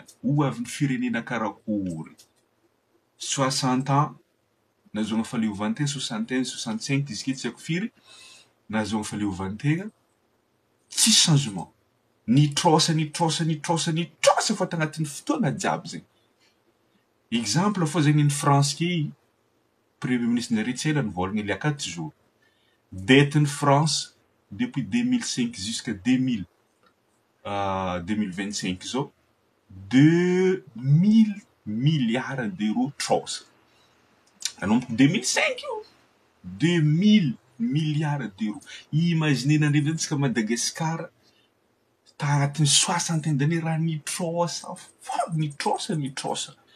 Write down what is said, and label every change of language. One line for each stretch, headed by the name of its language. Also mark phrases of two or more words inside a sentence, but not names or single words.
Malagasy: Ho avin'ny firenena karakory? 60 ans nahazoana fahaleovantegna, 61, 65 izy ke tsy haiko firy, nahazoana fahaleovantegna, tsy changement. Nitrôsa fô tagnatin'ny fotoana jiaby zegny. Exemple fô zegny ny France ke,
French: premier ministre
Malagasy: nare tsy ela nivolagna
French: il y a 4 jours.
Malagasy: Detin'ny France
French: depuis 2005 jusqu'à 2025
Malagasy: zao,
French: 2000 milliards d'euros
Malagasy: trôsa. Nanomboky 2005 io,
French: 2000 milliards d'euros.
Malagasy: Imaginez nandreo antsika Madagasikara tagnatin'ny
French: soixantaine d'années
Malagasy: raha nitrôsa fô nitrôsa.